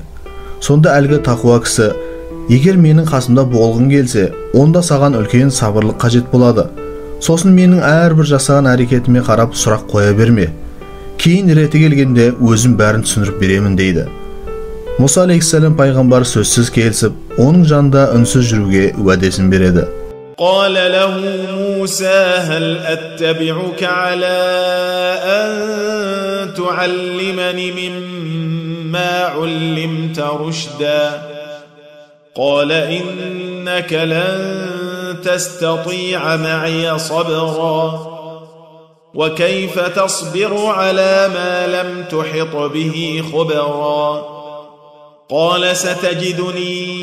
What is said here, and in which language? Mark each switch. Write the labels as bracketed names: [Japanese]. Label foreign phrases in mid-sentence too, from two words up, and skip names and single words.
[Kazakh] Сонда әлгі тақуа кісі: "Егер менің қасымда болғың келсе, онда саған үлкен сабырлық қажет болады. Сосын менің әрбір жасаған әрекетіме қарап сұрақ қоя берме. Кейін реті келгенде өзім бәрін түсіндіріп беремін" дейді. Musa алейхиссалам пайғамбар сөзсіз келісіп, оның жанында үнсіз жүруге уәдесін береді. [Arabic] قال له موسى هل أتبعك على أن تعلمني مما علمت رشدا قال إنك لن تستطيع معي صبرا وكيف تصبر على ما لم تحط به خبرا قال ستجدني